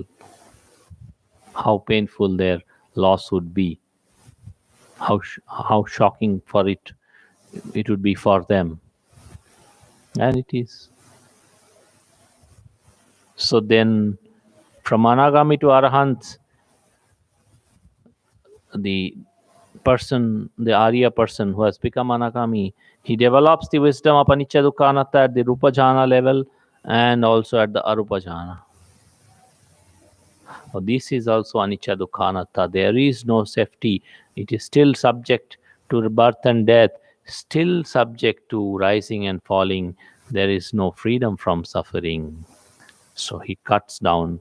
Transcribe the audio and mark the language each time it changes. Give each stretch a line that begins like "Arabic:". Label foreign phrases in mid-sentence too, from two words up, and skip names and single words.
English: How painful their loss would be, how shocking for it would be for them, and it is. So then, from anagami to arahant, the person, the Arya person who has become anagami, he develops the wisdom of anicca dukkha anatta at the
Pali: rupa jhana
English: level and also at the
Pali: arupa jhana.
English: So this is also
Pali: anicca dukkha anatta.
English: There is no safety. It is still subject to birth and death, still subject to rising and falling. There is no freedom from suffering. So he cuts down.